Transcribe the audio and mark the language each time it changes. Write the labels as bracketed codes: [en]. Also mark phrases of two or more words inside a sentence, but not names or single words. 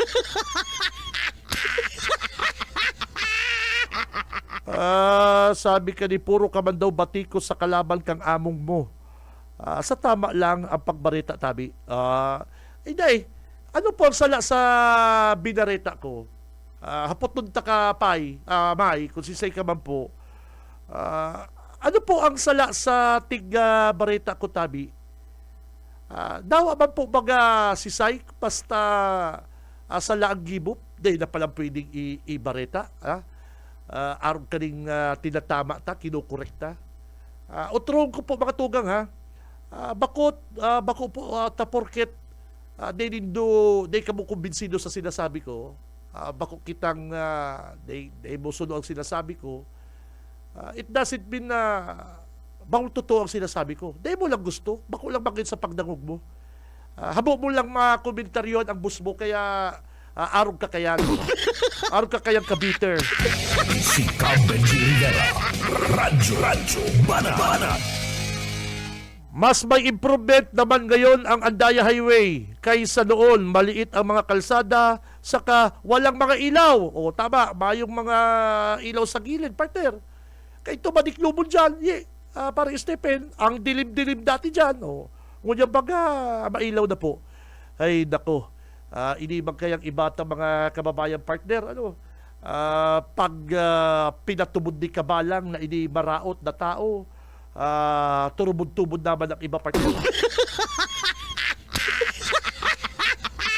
[bik] Sabi ka ni puro ka man daw batikos sa kalaban kang among mo. Sa tama lang ang pagbarita, tabi. Hindi. Ano po ang sala sa binareta ko? Hapot ta ka pay, May, kung sisay ka man po. Ano po ang sala sa tiga bareta ko, tabi? Dawa man po baga sisay, basta sala ang gibop, dahil na palang pwedeng i-bareta. Arong kaning tinatama ta, kinukorekta. Utrong ko po mga tugang, ha? Bako po porket day ka mo kumbinsido sa sinasabi ko, bako kitang day mo suno ang sinasabi ko, [en] it doesn't mean [bik] na bako totoo ang sinasabi ko. Day mo lang gusto, bako lang bakit sa pagdangog mo. Habo mo lang makomentaryon ang bus mo, kaya arog ka kayan. Arog ka kayang ka-bitter. Si Cam Benji Rivera, Radyo Banat. [tl] Mas may improvement naman ngayon ang Andaya Highway kaysa noon. Maliit ang mga kalsada, saka walang mga ilaw. [bik] O tama, mayong mga ilaw sa gilid, partner. [tl] Kaya tumadiklubon dyan, parang Stephen, ang dilim-dilim dati dyan. [bik] Ngunyan baga, mailaw na po. Ay, nako. Inibang kayang ibata mga kababayan, partner. Pag pinatubod ni kabalang na ini maraot na tao, turubod-tubod naman ang iba, partner.